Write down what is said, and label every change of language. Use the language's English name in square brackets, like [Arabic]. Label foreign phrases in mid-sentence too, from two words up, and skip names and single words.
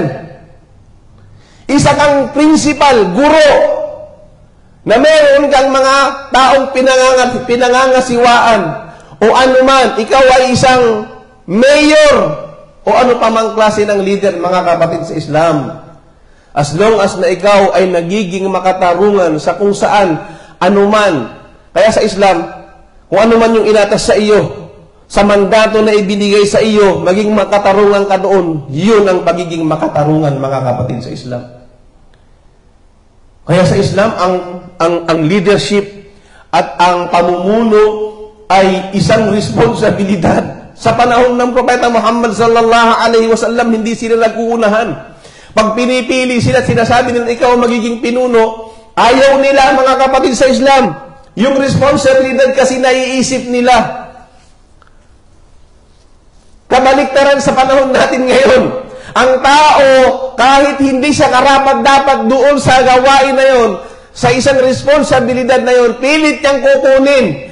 [Filipino] Isa kang principal, guro, na meron kang mga taong pinangangasiwaan, o anuman, ikaw ay isang mayor, o ano pa mang klase ng leader, mga kapatid sa Islam. [English] As long as [Filipino] na ikaw ay nagiging makatarungan sa kung saan, anuman. Kaya sa Islam, kung anuman yung inatas sa iyo, sa mandato na ibinigay sa iyo, maging makatarungan ka doon, yun ang pagiging makatarungan, mga kapatid sa Islam. Kaya sa Islam, ang leadership at ang pamumuno ay isang responsibilidad. Sa panahon ng Propeta Muhammad [Arabic] صلى الله عليه وسلم, [Filipino] hindi sila nag-uunahan. Pag pinipili sila, sinasabi nila, ikaw magiging pinuno, ayaw nila, mga kapatid sa Islam. Yung responsibilidad kasi naiisip nila. Kabaliktaran sa panahon natin ngayon. Ang tao, kahit hindi siya karapat-dapat doon sa gawain na yon, sa isang responsibilidad na yon, pilit niyang kukunin.